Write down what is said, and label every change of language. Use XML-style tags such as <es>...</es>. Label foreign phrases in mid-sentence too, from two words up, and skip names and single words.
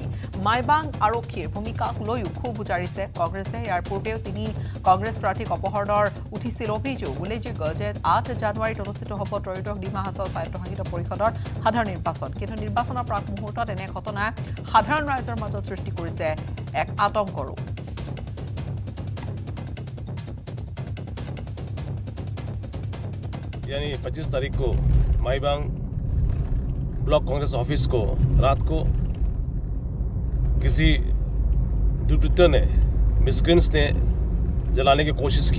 <as>মাইবাং আৰক্ষীৰ ভূমিকাক লৈও ক্ষোভ উজাৰিছে কংগ্ৰেছে। ইয়াৰ পূৰ্বেও তিনি কংগ্ৰেছ প্ৰাৰ্থীক অপহৰণৰ উঠিছিল অভিযোগ। উল্লেখযোগ্য যে 8 জানুৱাৰীত অনুষ্ঠিত হ'ব ত্ৰয়োদশ ডিমা হাছাও স্বায়ত্তশাসিত পৰিষদৰ সাধাৰণ নিৰ্বাচন। কিন্তু নিৰ্বাচনৰ মুহূৰ্তত এনে ঘটনাই সাধাৰণ ৰাইজৰ মাজত সৃষ্টি কৰিছে এক আতংকৰো।</as> <hi>यानी 25 तारीख को माईबांग ब्लॉक कांग्रेस ऑफिस को रात को किसी दुर्वृत्तों ने, मिसक्रेंट्स ने जलाने की कोशिश की।</hi>